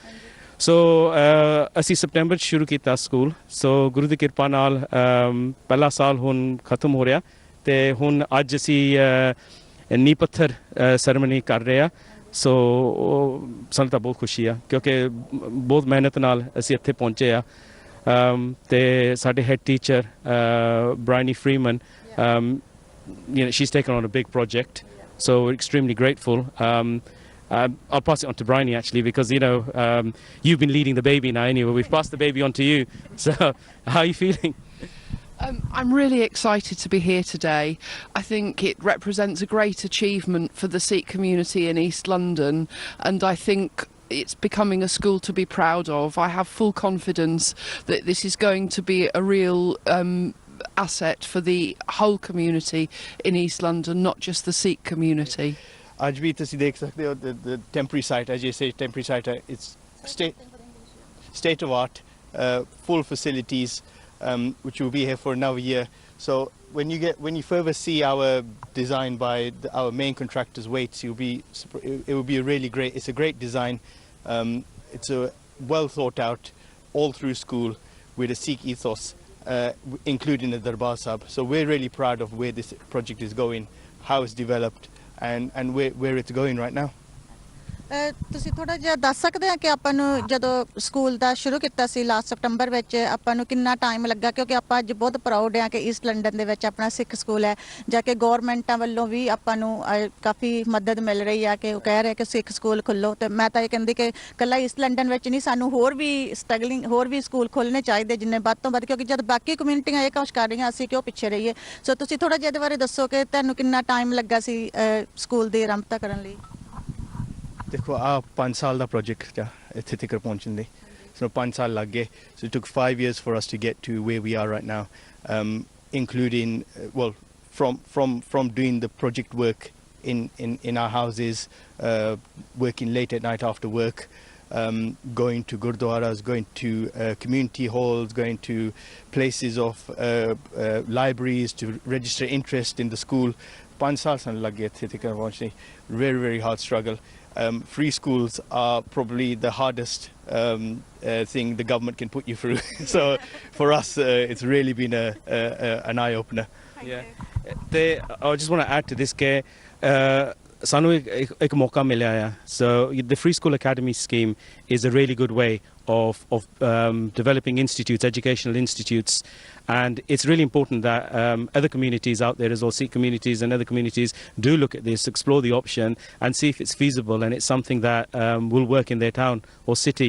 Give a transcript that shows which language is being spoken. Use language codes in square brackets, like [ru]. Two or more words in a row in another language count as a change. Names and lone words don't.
[pa] ਸੋ ਅਸੀਂ ਸਪਟੈਂਬਰ 'ਚ ਸ਼ੁਰੂ ਕੀਤਾ ਸਕੂਲ ਸੋ ਗੁਰੂ ਦੀ ਕਿਰਪਾ ਨਾਲ ਪਹਿਲਾ ਸਾਲ ਹੁਣ ਖਤਮ ਹੋ ਰਿਹਾ ਤੇ ਹੁਣ ਅੱਜ ਅਸੀਂ ਨੀਂਹ ਪੱਥਰ ਸੈਰੇਮਨੀ ਕਰ ਰਹੇ ਆ ਸੋ ਸਾਨੂੰ ਤਾਂ ਬਹੁਤ ਖੁਸ਼ੀ ਆ ਕਿਉਂਕਿ ਬਹੁਤ ਮਿਹਨਤ ਨਾਲ ਅਸੀਂ ਇੱਥੇ ਪਹੁੰਚੇ ਆ। ਤੇ ਸਾਡੇ [en] head teacher Bryony Freeman she's taken on a big project so we're extremely grateful. I'll pass it on to Bryony actually because you've been leading the baby now anyway we've passed the baby on to you so how are you feeling? I'm really excited to be here today. I think it represents a great achievement for the Sikh community in East London and I think it's becoming a school to be proud of. I have full confidence that this is going to be a real asset for the whole community in East London, not just the Sikh community. [pa] ਅੱਜ ਵੀ ਤੁਸੀਂ ਦੇਖ ਸਕਦੇ ਹੋ [en] the temporary site as you say temporary site it's state of art full facilities which will be here for another year. So when you further see our design by our main contractor's Waits it will be a really great it's a great design. It's a well thought out all through school with a Sikh ethos including the Darbar Sahib. So we're really proud of where this project is going, how it's developed and where it's going right now. [pa] ਤੁਸੀਂ ਥੋੜਾ ਜਿਹਾ ਦੱਸ ਸਕਦੇ ਆ ਕਿ ਆਪਾਂ ਨੂੰ ਜਦੋਂ ਸਕੂਲ ਦਾ ਸ਼ੁਰੂ ਕੀਤਾ ਸੀ [en] last September [pa] ਵਿੱਚ ਆਪਾਂ ਨੂੰ ਕਿੰਨਾ ਟਾਈਮ ਲੱਗਾ ਕਿਉਂਕਿ ਆਪਾਂ ਅੱਜ ਬਹੁਤ ਪ੍ਰਾਊਡ ਆ ਕਿ ਈਸਟ ਲੰਡਨ ਦੇ ਵਿੱਚ ਆਪਣਾ ਸਿੱਖ ਸਕੂਲ ਹੈ ਜਾ ਕੇ ਗੌਰਮੈਂਟਾਂ ਵੱਲੋਂ ਵੀ ਆਪਾਂ ਨੂੰ ਕਾਫੀ ਮਦਦ ਮਿਲ ਰਹੀ ਆ ਕਿ ਉਹ ਕਹਿ ਰਹੇ ਕਿ ਸਿੱਖ ਸਕੂਲ ਖੁੱਲੋ ਤੇ ਮੈਂ ਤਾਂ ਇਹ ਕਹਿੰਦੀ ਕਿ ਇਕੱਲਾ ਈਸਟ ਲੰਡਨ ਵਿੱਚ ਨਹੀਂ ਸਾਨੂੰ ਹੋਰ ਵੀ ਸਟਰਗਲਿੰਗ ਹੋਰ ਵੀ ਸਕੂਲ ਖੋਲ੍ਹਣੇ ਚਾਹੀਦੇ ਜਿੰਨੇ ਵੱਧ ਤੋਂ ਵੱਧ ਕਿਉਂਕਿ ਜਦ ਬਾਕੀ ਕਮਿਊਨਿਟੀਆਂ ਇਹ ਕੁਛ ਕਰ ਰਹੀਆਂ ਅਸੀਂ ਕਿਉਂ ਪਿੱਛੇ ਰਹੀਏ। ਸੋ ਤੁਸੀਂ ਥੋੜਾ ਜਿਹਾ ਇਹਦੇ ਬਾਰੇ ਦੱਸੋ ਕਿ ਤੁਹਾਨੂੰ ਕਿੰਨਾ ਟਾਈਮ ਲੱਗਾ ਸੀ ਸਕੂਲ ਦੀ ਆਰੰਭਤਾ ਕਰਨ ਲਈ। ਦੇਖੋ ਆ 5 ਸਾਲ ਦਾ ਪ੍ਰੋਜੈਕਟ ਆ ਇੱਥੇ ਤੱਕ ਪਹੁੰਚਣ ਲਈ ਸੋ 5 ਸਾਲ ਲੱਗ ਗਏ [en] so it took 5 years for us to get to where we are right now. including from doing the project work in our houses, working late at night after work, going to gurdwaras, going to community halls, going to places of libraries to register interest in the school. [hi] 5 साल सन लग गए थे तक पहुंचने. [en] Very hard struggle. Free schools are probably the hardest thing the government can put you through. So for us, it's really been an eye opener. Yeah. I just want to add to this [pa] ਕਿ ਸਾਨੂੰ ਇੱਕ ਮੌਕਾ ਮਿਲਿਆ ਆ. [en] So the Free School Academy scheme is a really good way of developing institutes, educational institutes, and it's really important that other communities out there as well, Sikh communities and other communities, do look at this, explore the option and see if it's feasible and it's something that will work in their town or city.